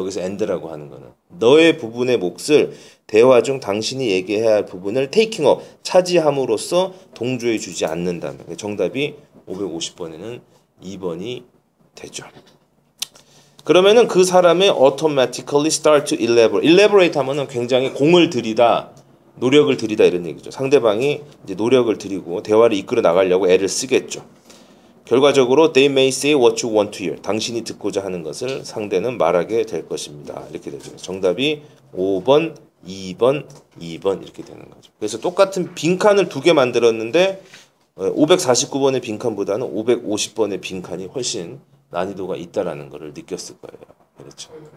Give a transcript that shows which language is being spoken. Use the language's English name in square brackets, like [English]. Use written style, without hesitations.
[Korean] 여기서 end라고 하는 거는 너의 부분의 몫을 대화 중 당신이 얘기해야 할 부분을 [English] taking up, [Korean] 차지함으로써 동조해 주지 않는다면 정답이 550번에는 2번이 되죠. 그러면은 그 사람의 [English] automatically start to elaborate [Korean] 하면은 굉장히 공을 들이다, 노력을 들이다 이런 얘기죠. 상대방이 이제 노력을 들이고 대화를 이끌어 나가려고 애를 쓰겠죠. 결과적으로 [English] they may say what you want to hear. [Korean] 당신이 듣고자 하는 것을 상대는 말하게 될 것입니다. 이렇게 되죠. 정답이 5번, 2번, 2번 이렇게 되는 거죠. 그래서 똑같은 빈칸을 두 개 만들었는데 549번의 빈칸보다는 550번의 빈칸이 훨씬 난이도가 있다라는 것을 느꼈을 거예요. 그렇죠.